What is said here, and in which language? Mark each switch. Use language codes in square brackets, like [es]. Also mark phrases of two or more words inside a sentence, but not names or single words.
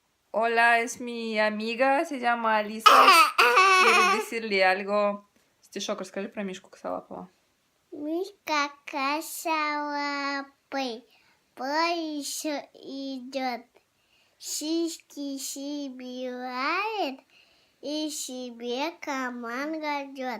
[es] Hola, es mi amiga, se llama Alisa. Quiere decirle algo. [ru] Стишок расскажи про Мишку Косолапова. Мишка косолапый по лесу идет, шишки собирает и себе карман кладет.